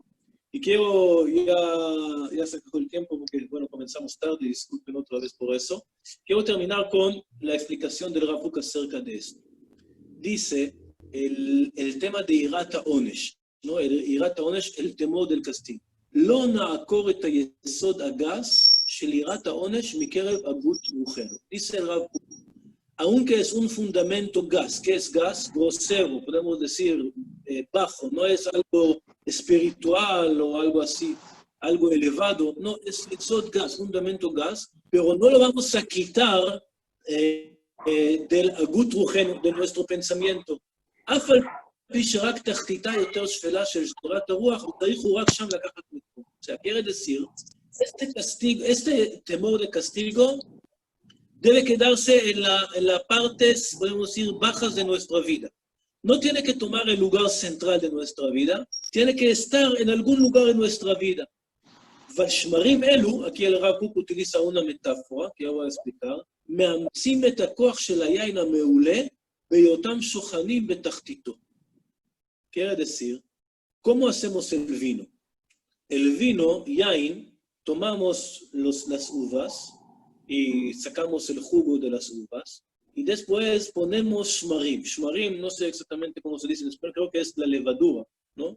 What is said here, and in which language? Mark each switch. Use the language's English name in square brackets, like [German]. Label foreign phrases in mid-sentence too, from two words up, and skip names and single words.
[Spanish] Y quiero, ya se acabó el tiempo porque, bueno, comenzamos tarde, disculpen otra vez por eso. Quiero terminar con la explicación del Rav Kook acerca de esto. Dice el tema de [Hebrew] יראת העונש, [Spanish] ¿no? El [Hebrew] יראת העונש, [Spanish] el temor del castigo. [Hebrew] לא נעקור את היסוד הגס של יראת העונש מקרב הגות רוחנו. [Spanish] Dice el Rav Kook, aunque es un fundamento gas, ¿qué es gas? Grosero, podemos decir bajo, no es algo espiritual o algo así, algo elevado, no, es gas, fundamento gas, pero no lo vamos a quitar del [Hebrew] הגות רוחנו, [Spanish] de nuestro pensamiento. [Hebrew] אף על פי שרק תחתיתה יותר שפלה של שדרת הרוח, וצריכו רק שם לקחת מקום. [Spanish] O sea, quiere decir, este temor de castigo debe quedarse en la partes, podemos decir, bajas de nuestra vida. No tiene que tomar el lugar central de nuestra vida, tiene que estar en algún lugar de nuestra vida. [Hebrew] והשמרים אלו, [Spanish] aquí el Rav Kook utiliza una metáfora, que ya voy a explicar, [Hebrew] מאמצים את הכוח של היין המעולה, בהיותם שוכנים בתחתיתו. [Spanish] Quiere decir, ¿cómo hacemos el vino? El vino, yain, tomamos las uvas y sacamos el jugo de las uvas y después ponemos shmarim. Shmarim, no sé exactamente cómo se dice en español, creo que es la levadura, ¿no?